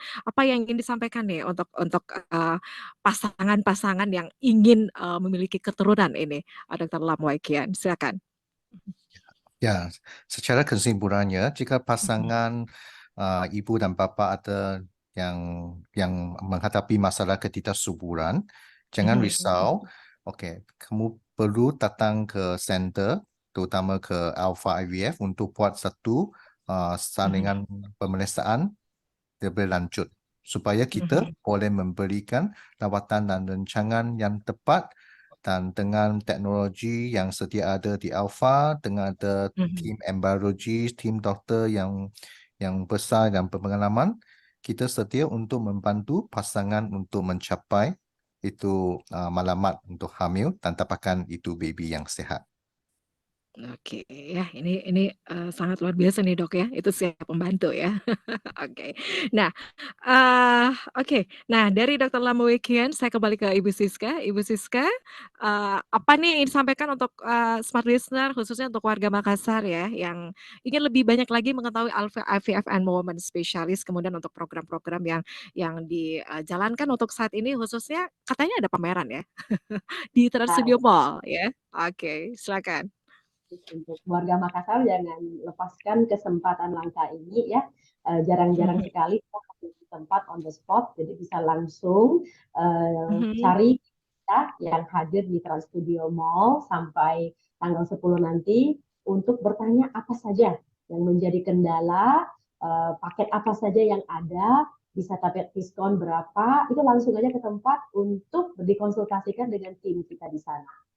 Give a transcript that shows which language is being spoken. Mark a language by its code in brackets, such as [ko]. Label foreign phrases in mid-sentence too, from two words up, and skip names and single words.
[id] Apa yang ingin disampaikan nih untuk pasangan-pasangan yang ingin memiliki keturunan ini, Dr. Lam Wei Kian, silakan. [ms] Ya, secara kesimpulannya, jika pasangan ibu dan bapa ada yang menghadapi masalah ketidaksuburan, jangan risau. Okey, kamu perlu datang ke center, terutama ke Alpha IVF untuk buat satu salinan pemeriksaan lebih lanjut supaya kita boleh memberikan rawatan dan rancangan yang tepat dan dengan teknologi yang sedia ada di Alpha, dengan ada tim embryologi, tim doktor yang besar dan berpengalaman, kita sedia untuk membantu pasangan untuk mencapai itu malamat untuk hamil dan dapatkan itu baby yang sihat. [id] Oke, ya ini sangat luar biasa nih Dok ya, itu siap membantu ya. Oke. Nah, oke. Nah, dari Dr. Lamowikian saya kembali ke Ibu Siska. Ibu Siska, apa nih yang ingin disampaikan untuk [en] smart listener [id] khususnya untuk warga Makassar ya yang ingin lebih banyak lagi mengetahui IVF and Women Specialist, kemudian untuk program-program yang dijalankan untuk saat ini khususnya katanya ada pameran ya di Trans Studio Mall ya. Oke, silakan. Untuk warga Makassar jangan lepaskan kesempatan langka ini ya. Jarang-jarang sekali kita di tempat [en] on the spot, [id] jadi bisa langsung cari kita yang hadir di Trans Studio Mall sampai tanggal 10 nanti untuk bertanya apa saja yang menjadi kendala, paket apa saja yang ada, bisa dapat diskon berapa, itu langsung aja ke tempat untuk dikonsultasikan dengan tim kita di sana.